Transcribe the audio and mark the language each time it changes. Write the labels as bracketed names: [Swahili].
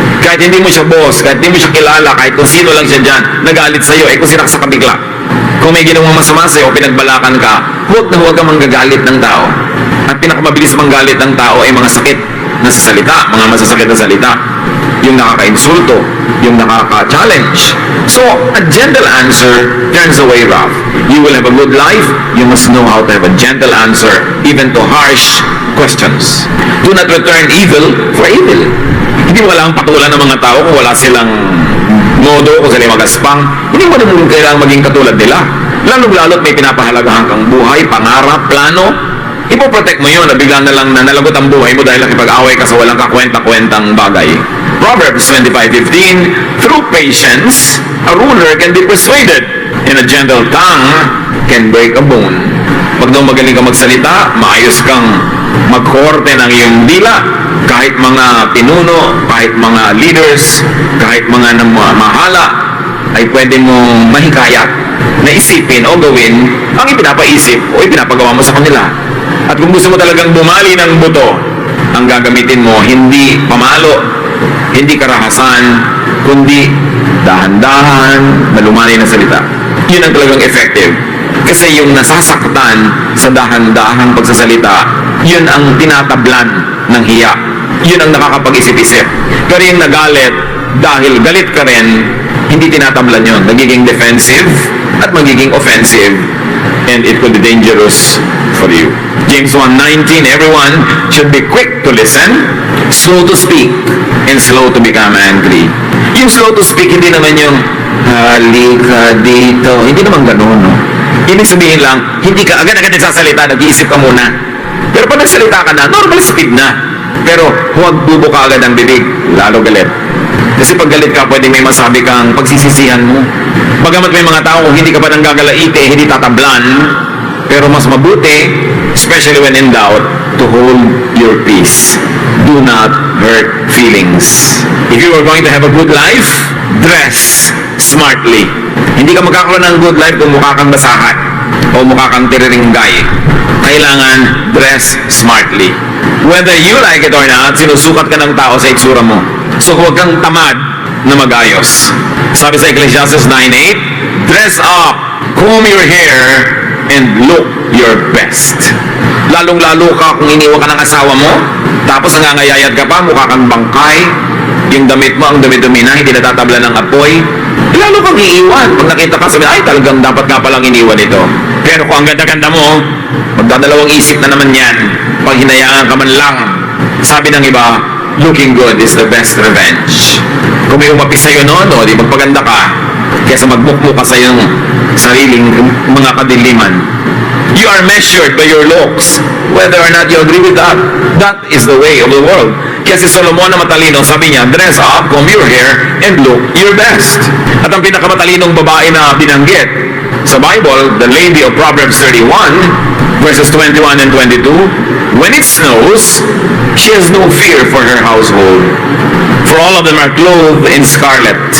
[Filipino] Kahit hindi mo siya boss, kahit hindi mo siya kilala, kahit kung sino lang siya dyan, nagalit sa iyo, kung sinaksa ka bigla. Kung may ginawang masama sa iyo o pinagbalakan ka, huwag na huwag kang manggagalit ng tao. At pinakamabilis manggalit ng tao ay mga sakit na sa salita, mga masasakit na salita. Yung nakaka-insulto, yung nakaka-challenge. [English] So, a gentle answer turns away wrath. You will have a good life, you must know how to have a gentle answer, even to harsh questions. Do not return evil for evil. [Filipino] Hindi mo kailangang patulan ng mga tao kung wala silang modo, kung sila magaspang. Hindi mo naman kailangang maging katulad nila. Lalong-lalot may pinapahalagahan kang buhay, pangarap, plano. Ipoprotect mo yun na bigla na lang na nalagot ang buhay mo dahil nakipag-away ka sa walang kakwenta-kwentang bagay. [English] Proverbs 25:15, through patience, a ruler can be persuaded, and a gentle tongue can break a bone. [Filipino] Pag daw magaling ka magsalita, maayos kang magkorte ng iyong dila, kahit mga pinuno, kahit mga leaders, kahit mga mahala, ay pwede mong mahikayat na isipin o gawin ang ipinapaisip o ipinapagawa mo sa kanila. At kung gusto mo talagang bumali ng buto, ang gagamitin mo, hindi pamalo, hindi karahasan, kundi dahan-dahan, malumani na salita. Yun ang talagang effective. Kasi yung nasasaktan sa dahan-dahang pagsasalita, yun ang tinatablan ng hiya. Yun ang nakakapag-isip-isip. Pero yung nagalit, dahil galit ka rin, hindi tinatablan yun. Nagiging defensive at magiging offensive, [English] and it could be dangerous for you. James 1:19, everyone should be quick to listen, slow to speak, and slow to become angry. [Filipino] Yung [English] slow to speak, [Filipino] hindi naman yung halika dito. Hindi naman ganun, no? Ibig sabihin lang, hindi ka agad-agad nagsasalita, nag-iisip ka muna. Pero pag nagsalita ka na, normal speed na. Pero huwag bubuka agad ang bibig, lalo galit. Kasi pag galit ka, pwede may masabi kang pagsisisihan mo. Bagamat may mga tao kung hindi ka pa nang gagalaite, hindi tatablan, pero mas mabuti, [English] especially when in doubt, to hold your peace. Do not hurt feelings. If you are going to have a good life, dress smartly. [Filipino] Hindi ka magkakaroon ng good life kung mukha kang basahan o mukha kang tiriringgay. [English] Kailangan dress smartly. Whether you like it or not, [Filipino] sinusukat ka ng tao sa itsura mo. So huwag kang tamad na magayos. Sabi sa [English] Ecclesiastes 9:8, dress up, comb your hair, and look your best. [Filipino] Lalong-lalo ka kung iniwan ka ng asawa mo, tapos nangangayayat ka pa, mukha kang bangkay, yung damit mo, ang dumi-dumi na, hindi natatabla ng apoy, lalo kang iiwan. Pag nakita ka, sabi, ay, talagang dapat ka palang iniwan ito. Pero kung ang ganda-ganda mo, magdadalawang isip na naman yan, pag hinayaan ka man lang. Sabi ng iba, [English] looking good is the best revenge. [Filipino] Kung may umapi sa'yo noon, di magpaganda ka, kaysa magbukmo ka sa iyong sariling mga kadiliman. [English] You are measured by your looks, whether or not you agree with that. That is the way of the world. [Filipino] Kaya si Solomon na matalino, sabi niya, [English] dress up, comb your hair, and look your best. [Filipino] At ang pinakamatalinong babae na binanggit sa Bible, [English] the lady of Proverbs 31, verses 21 and 22, when it snows, she has no fear for her household, for all of them are clothed in scarlet.